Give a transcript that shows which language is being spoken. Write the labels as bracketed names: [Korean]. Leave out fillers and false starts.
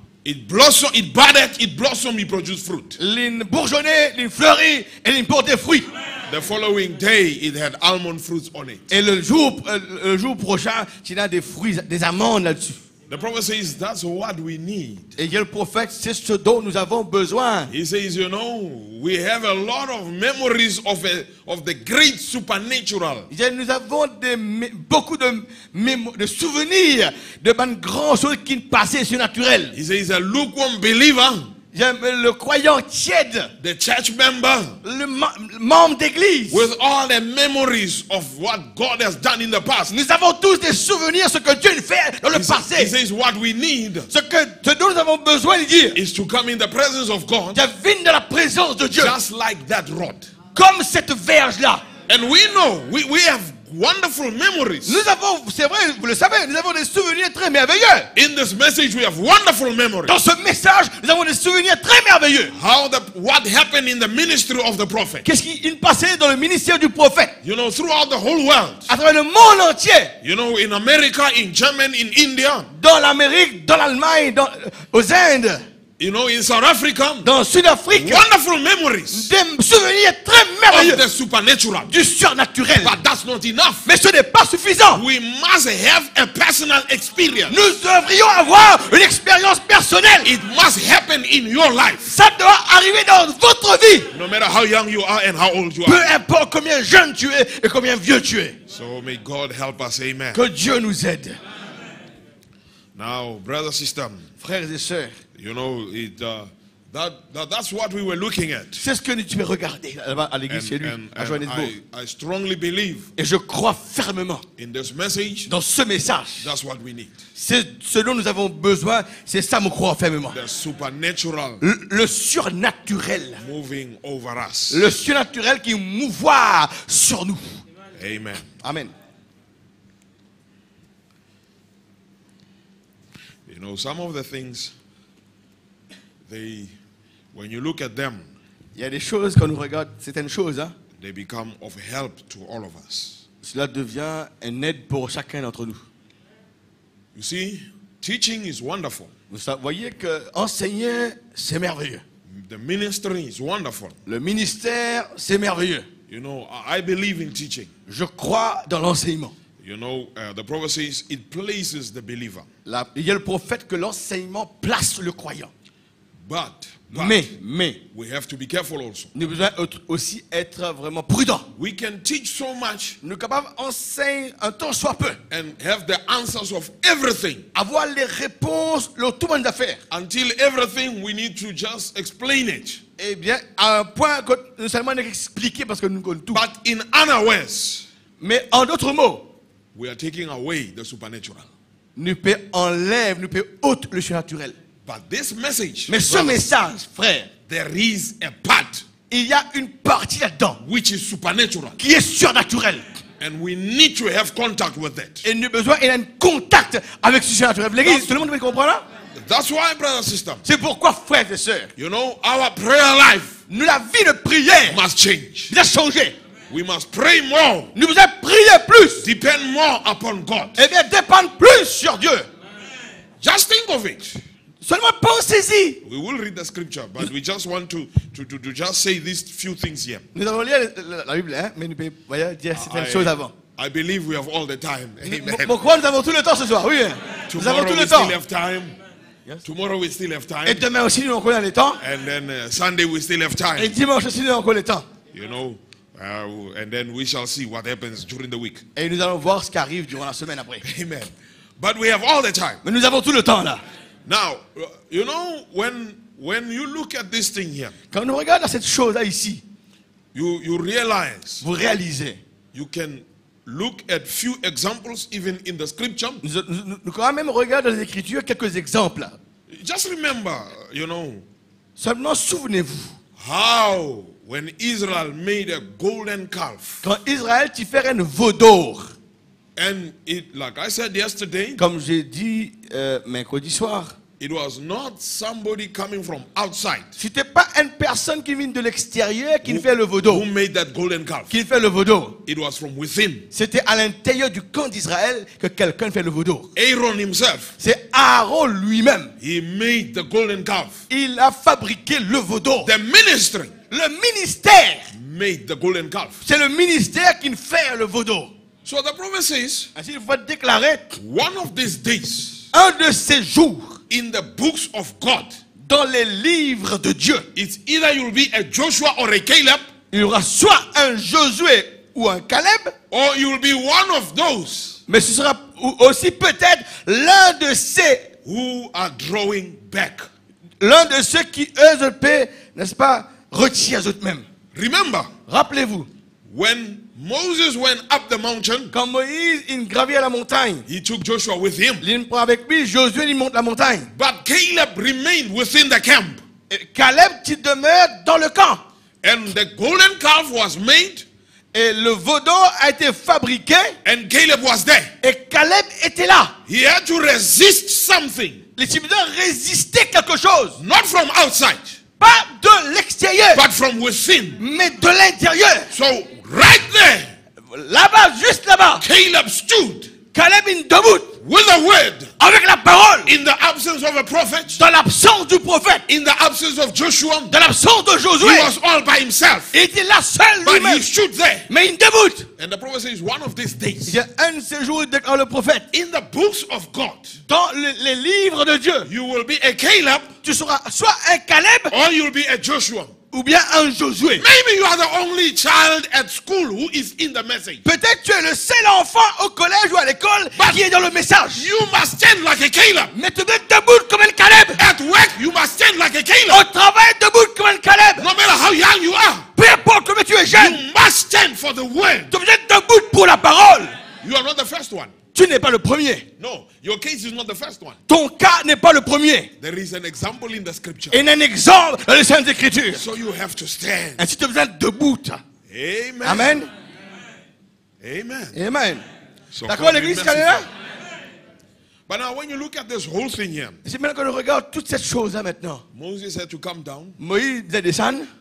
[English] it blossomed, it budded, it blossomed, it produced fruit. [French] l'île bourgeonnait, l'île fleurit et l'île portait fruit. [English] The following day, it had almond fruits on it. [French] Et le jour prochain, il y a des fruits, des amandes là-dessus. [English] The prophet says that's what we need. [French] Et il y a le prophète, c'est ce dont nous avons besoin. [English] He says, you know, we have a lot of memories of the great supernatural. [French] Il dit, nous avons beaucoup de souvenirs de grandes choses qui passaient surnaturelles. [English] He says a lukewarm believer, [French] Le croyant tiède, [English] the church member, [French] le membre d'église. [English] with all the memories of what God has done in the past. [French] Nous avons tous des souvenirs de ce que Dieu fait dans le [English] He [French] passé. [English] says what we need [French] Ce dont nous avons besoin de dire. [English] is to come in the presence of God, [French] Viens dans la présence de Dieu. [English] just like that rod. [French] Comme cette verge-là. [English] And we know, we have wonderful memories. [French] Nous avons, c'est vrai, vous le savez, nous avons des souvenirs très merveilleux. [English] In this message, we have wonderful memories. [French] Dans ce message, nous avons des souvenirs très merveilleux. [English] What happened in the ministry of the prophet. [French] Qu'est-ce qui passait dans le ministère du prophète? [English] You know, throughout the whole world. [French] À travers le monde entier. [English] You know, in America, in Germany, in India. [French] Dans l'Amérique, dans l'Allemagne, aux Indes. [English] You know, in South Africa. [French] Dans le Sud-Afrique. [English] Wonderful memories. [French] Des souvenirs très merveilleux. [English] Of the supernatural. [French] Du surnaturel. [English] But that's not enough. [French] Mais ce n'est pas suffisant. [English] We must have a personal experience. [French] Nous devrions avoir une expérience personnelle. [English] It must happen in your life. [French] Ça doit arriver dans votre vie. [English] No matter how young you are and how old you [French] Peu [English] are. [French] importe combien jeune tu es et combien vieux tu es. [English] So may God help us. Amen. [French] Que Dieu nous aide. [English] Now, brother, sister, [French] Frères et sœurs, [English] you know, that's what we were looking at. [French] c'est ce que tu peux regarder là-bas à l'église chez lui, à Johannesburg. [English] I strongly believe [French] Et je crois fermement [English] in this message, [French] dans ce message. [English] that's what we need. [French] C'est ce dont nous avons besoin, c'est ça, me crois fermement. [English] The supernatural [French] Le surnaturel. [English] moving over us. [French] Le surnaturel qui mouvoie sur nous. [English] Amen. [French] Amen. [English] You know, some of the things, when you look at them, [French] Il y a des choses, quand nous regardons certaines choses, hein, [English] they become of help to all of us. [French] cela devient une aide pour chacun d'entre nous. [English] You see, teaching is wonderful. [French] Vous voyez que enseigner, c'est merveilleux. [English] The ministry is wonderful. [French] Le ministère, c'est merveilleux. [English] You know, I believe in teaching. [French] Je crois dans l'enseignement. [English] You know, the prophet says it places the believer. [French] Il y a le prophète que l'enseignement place le croyant. [English] But [French] Mais, [English] we have to be careful also. [French] nous devons aussi être vraiment prudents. [English] We can teach so much [French] Nous sommes capables d'enseigner un temps soit peu. [English] and have the answers of everything. [French] Avoir les réponses, le tout monde d'affaires. [English] Until everything, we need to just explain it. [French] Eh bien, à un point que nous seulement expliquer parce que nous connaissons tout. [English] But in unawares, [French] Mais en d'autres mots, [English] we are taking away the supernatural. [French] nous enlève, nous ôte le surnaturel. [English] But this message, [French] Mais ce [English] brothers, [French] message, frère, [English] there is a part [French] il y a une partie là-dedans [English] which is supernatural. [French] qui est surnaturelle. [English] And we need to have contact with that. [French] Et nous avons besoin d'un contact avec ce surnaturel. L'église, tout le monde peut comprendre là? [English] That's why, brothers and sisters, [French] C'est pourquoi, frères et sœurs, [English] you know, our prayer life [French] nous, la vie de prière [English] must change. [French] doit changer. [English] We must pray more, [French] Nous devons prier plus. [English] depend more upon God. [French] Et bien dépendre plus sur Dieu. [English] Just think of it. [French] Seulement pensez-y. [English] We will read the scripture, but we just want to just say these few things here. [French] Nous allons lire la Bible, hein, mais nous pouvons dire certaines choses avant. [English] I believe we have all the time. Amen. [French] Pourquoi nous avons tout le temps ce soir? Oui, nous avons [English] Tomorrow [French] tout [English] we [French] le temps. [English] still have time. Yes. Tomorrow we still have [French] Et [English] time. [French] demain aussi, nous avons encore le temps. [English] And then Sunday we still have [French] Et [English] time. [French] dimanche aussi, nous avons encore le temps. [English] You know, and then we shall see what happens during the week. [French] Et nous allons voir ce qui arrive durant la semaine après. [English] Amen. But we have all the time. [French] Mais nous avons tout le temps là. [English] Now, you know, when you look at this thing here, [French] Quand nous regardons cette chose-là ici, [English] you realize [French] vous réalisez. [English] you can look at few examples even in the scripture. [French] Nous quand même regardons dans les Écritures quelques exemples. [English] Just remember, you know, [French] Seulement souvenez-vous. [English] how when Israel made a golden calf, [French] Quand Israël t'y fait un veau d'or, [English] and it, like I said yesterday, [French] comme j'ai dit mercredi soir, [English] it was not somebody coming from outside [French] c'était pas une personne qui vient de l'extérieur qui fait le veau d'or, [English] who made that golden calf. [French] qui fait le veau d'or. [English] It was from within. [French] C'était à l'intérieur du camp d'Israël que quelqu'un fait le veau d'or. [English] Aaron himself, [French] C'est Aaron lui-même. [English] he made the golden calf. [French] Il a fabriqué le veau d'or. [English] The ministry [French] Le ministère, [English] made the golden calf. [French] c'est le ministère qui fait le veau d'or. [English] So the prophet says, [French] Ainsi, il faut déclarer [English] one of these days [French] un de ces jours [English] in the books of God, [French] dans les livres de Dieu. [English] it's either you'll be a Joshua or a Caleb, [French] Il y aura soit un Josué ou un Caleb, [English] or you'll be one of those [French] mais ce sera aussi peut-être l'un de [English] who are drawing back. [French] ceux qui eux paient, n'est-ce pas, retirent eux-mêmes. [English] Remember, [French] Rappelez-vous, [English] when Moses went up the mountain, [French] quand Moïse il gravit la montagne, [English] he took Joshua with him. [French] il prend avec lui, Josué il monte la montagne. [English] But Caleb remained within the camp. [French] Et Caleb qui demeure dans le camp. [English] And the golden calf was made, [French] Et le veau d'or a été fabriqué [English] and Caleb was there. [French] et Caleb était là. [English] He had to resist something, [French] Les Tibétains résistaient quelque chose. [English] not from outside, [French] Pas de l'extérieur, [English] but from within. [French] mais de l'intérieur. [English] So right there, [French] Là-bas, juste là-bas, [English] Caleb stood [French] Caleb est debout [English] with a word [French] avec la parole. [English] in the absence of a prophet, [French] Dans l'absence du prophète, [English] in the absence of Joshua. [French] dans l'absence de [English] He [French] Josué, [English] was all by himself, [French] il était là seul [English] but [French] lui-même. [English] he stood there. [French] Mais il debout. [English] And the prophet says, one of these [French] Il [English] days, [French] y a un de ces jours, il déclare le prophète, [English] in the books of God, [French] dans les livres de Dieu, [English] you will be a Caleb [French] tu seras soit un Caleb [English] or you'll be a Joshua. [French] ou bien un Josué. [English] Maybe you are the only child at school who is in the message. [French] Peut-être tu es le seul enfant au collège ou à l'école qui est dans le message. [English] You must stand like a Caleb. [French] Mais tu dois être debout comme un Caleb. [English] At work, you must stand like a Caleb. [French] Au travail, debout comme un Caleb. [English] No matter how young you are, [French] Peu importe combien tu es jeune, [English] you must stand for the word. [French] tu dois être debout pour la parole. [English] You are not the first one. [French] Tu n'es pas le premier. [English] No, your case is not the first one. [French] Ton cas n'est pas le premier. [English] There is an example in the scripture. [French] Il y a un exemple dans les Saintes Écritures. [English] So you have to stand. [French] Ainsi tu dois être debout. [English] Amen. [French] Amen. [English] Amen. [French] Amen. [English] So [French] D'accord, [English] God be [French] l'église qui est là? [English] merciful. But now when you look at this whole thing here, [French] C'est maintenant que nous regardons toute cette chose-là maintenant. [English] Moses had to come down. [French] Moïse devait descendre.